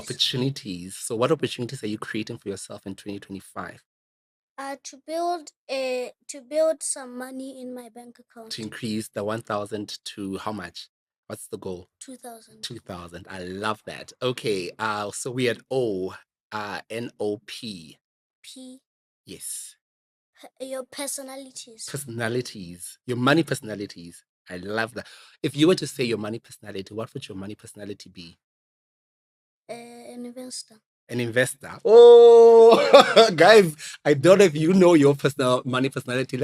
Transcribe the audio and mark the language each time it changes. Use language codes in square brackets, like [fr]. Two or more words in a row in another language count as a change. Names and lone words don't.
[en] Opportunities. So what opportunities are you creating for yourself in 2025? To build some money in my bank account. To increase the 1,000 to how much? What's the goal? 2,000. 2,000. I love that. Okay. So we had O. N-O-P. P. Yes. Your personalities. Personalities. Your money personalities. I love that. If you were to say your money personality, what would your money personality be? An investor. An investor. Oh, guys, I don't know if you know your money personality.